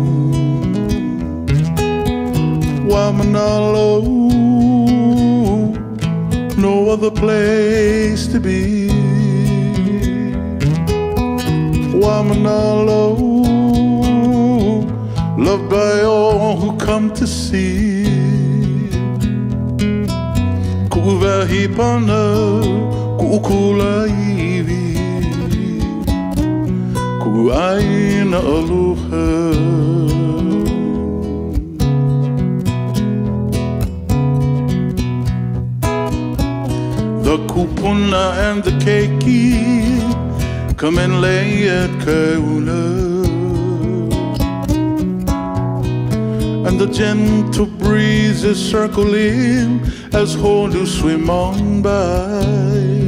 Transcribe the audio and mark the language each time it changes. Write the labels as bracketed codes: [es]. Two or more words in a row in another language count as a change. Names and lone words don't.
[en] Waimanalo, no other place to be. Waimanalo, loved by all who come to see. [haw] Kuvahipana, Kukula iwi, kuaina aloha. [en] The kupuna and the keiki come and lay at kaula, and the gentle breezes circle in as honu swim on by.